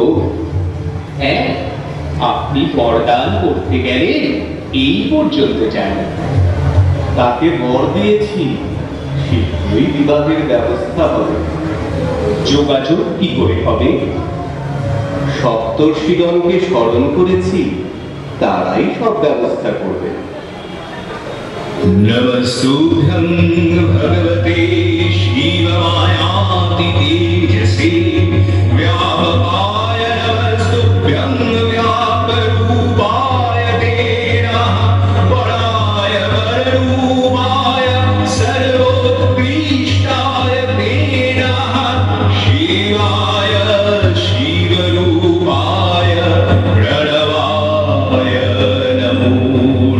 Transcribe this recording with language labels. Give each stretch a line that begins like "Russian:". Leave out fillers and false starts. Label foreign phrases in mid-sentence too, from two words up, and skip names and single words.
Bangla: হ্যাঁ, আপনি বরদান করতে গেলে এই পর্যন্ত যান। তাকে বর দিয়েছি, শীঘ্রই বিবাহের ব্যবস্থা হবে। যোগাযোগ কি করে হবে? সপ্তর্ষিগণকে স্মরণ করেছি, তারাই সব ব্যবস্থা করবে।
Sanskrit: नमस्तुभ्यं भगवते शिवमायाति तेजसे व्यापकाय नमस्तुभ्यं व्यापरूपाय ते नमः वराय वररूपाय सर्वोत्कृष्टाय ते नमः शिवाय शिवरूपाय प्रणवाय नमो